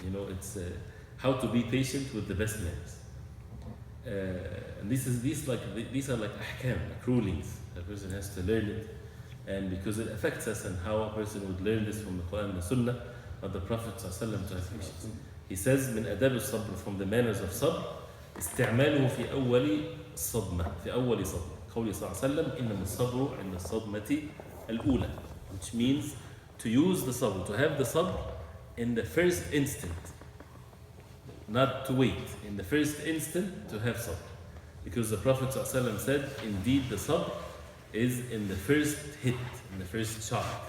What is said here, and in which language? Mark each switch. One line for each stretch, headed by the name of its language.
English: It's how to be patient with the best manners. And these are like ahkam, like rulings. A person has to learn it, and because it affects us, and how a person would learn this from the Quran and the Sunnah of the Prophet ﷺ to have patience. He says,
Arabic: من أداب الصبر,
English: from the manners of sabr,
Arabic: استعماله في أول صدمة, في أول صدمة. قوله صلى الله عليه وسلم إنما الصبر عند الصدمة الأولى,
English: which means to use the sabr, to have the sabr in the first instant, not to wait. In the first instant, to have sabr. Because the Prophet ﷺ said, indeed the sabr is in the first hit, in the first shot.